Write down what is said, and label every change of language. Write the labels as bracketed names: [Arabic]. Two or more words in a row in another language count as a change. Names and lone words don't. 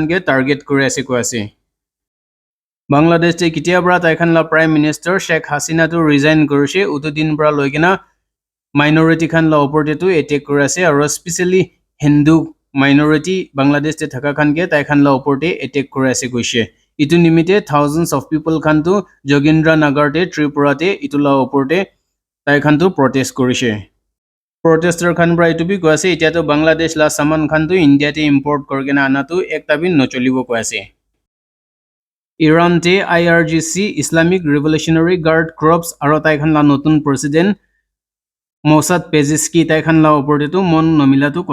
[Naga Pidgin] ke target kore ase ko ase Bangladesh te kitia bra tai khan la [English] prime minister [Naga Pidgin] Sheikh Hasina tu resign korise utu din bra loigena minority khan la oporte tu attack kore ase aro [English] especially Hindu minority [Naga Pidgin] Bangladesh te thaka khan ke tai khan la oporte attack kore ase koise itu nimite [English] thousands of people [Naga Pidgin] khan tu Jogendra Nagar te Tripura te itula oporte tai khan tu protest korise protester khan bra itu bi ko ase itia to Bangladesh la saman khan tu India te import korgena ana tu ekta bin nocholibo ko ase Iran te IRGC Islamic Revolutionary Guard Corps aro tai khan la notun president Mossad Pezeski tai khan la oporte tu mon nomila tu